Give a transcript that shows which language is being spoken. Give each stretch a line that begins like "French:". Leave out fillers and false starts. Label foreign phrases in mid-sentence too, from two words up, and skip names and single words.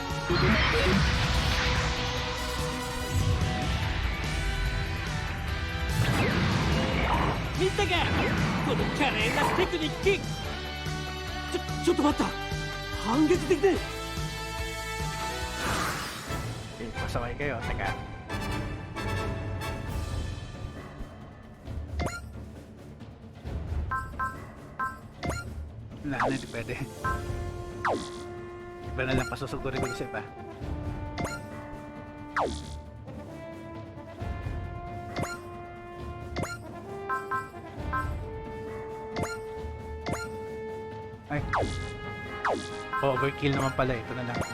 Japanese: 見たかこの華麗なテクニック。ちょっと待った、反撃的で。
Filipino: Pasaway kayo, teka. Wala na, di pwede. Iba na lang pasusugurin ko sa iba. Ay. Overkill naman pala, ito na lang.